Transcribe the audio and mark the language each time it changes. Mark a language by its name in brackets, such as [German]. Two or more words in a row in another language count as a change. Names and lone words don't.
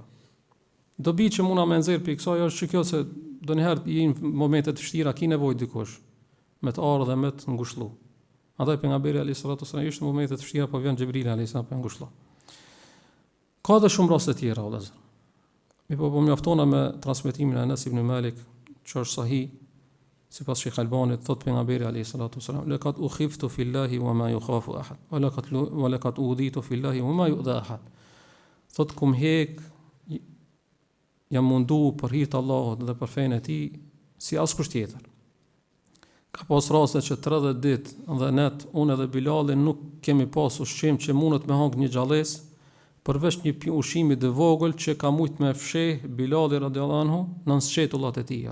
[Albanian] Dobi që muna me nxjerr për kësaj është që kjo se donjëherë i në momente të vështira ki nevojë dikush me të ardhur dhe me të ngushëllu. Andaj pejgamberi [Arabic] عليه السلام [Albanian] ishte në momente të vështira, po vjen Xhibrili [Arabic] عليه السلام [Albanian] për ngushëllu. Ka dhe shumë raste tjera vëllezër. Mi po mjaftona me transmetimin e Anas ibn Malik, që është sahih, sipas Sheikh Albanit, thot pejgamberi [Arabic] عليه السلام, لقد أخفت في الله وما يخاف أحد ولقد أوذيت في الله وما يؤذى أحد. [Albanian] Thot kum hek jam mundu për hir të Allahut dhe për fenë e tij si askush tjetër. Ka pas raste që 30 ditë dhe net unë edhe Bilali nuk kemi pas ushqim që mundet me hang një xhalles, përveç një ushqimi të vogël që ka mujt me fsheh Bilali [Arabic] رضي الله عنه [Albanian] në sqetullat e tij.